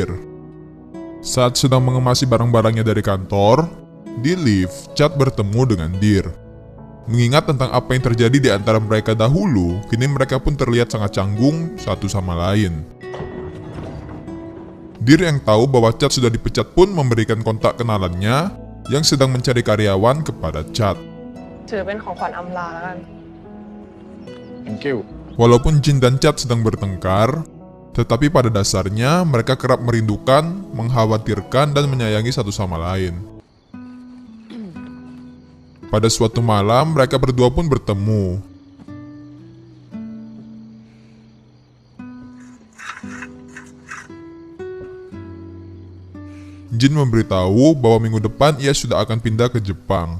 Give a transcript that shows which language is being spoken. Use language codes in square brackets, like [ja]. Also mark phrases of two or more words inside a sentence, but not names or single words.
[id] Saat sedang mengemasi barang-barangnya dari kantor, di lift, Chad bertemu dengan Deer. Mengingat tentang apa yang terjadi di antara mereka dahulu, kini mereka pun terlihat sangat canggung satu sama lain. Deer yang tahu bahwa Chad sudah dipecat pun memberikan kontak kenalannya yang sedang mencari karyawan kepada Chad. [th] ถือเป็นของขวัญอำลาแล้วกัน [en] thank you. [id] Walaupun Jin dan Chad sedang bertengkar, tetapi pada dasarnya mereka kerap merindukan, mengkhawatirkan, dan menyayangi satu sama lain. Pada suatu malam, mereka berdua pun bertemu. Jin memberitahu bahwa minggu depan ia sudah akan pindah ke Jepang.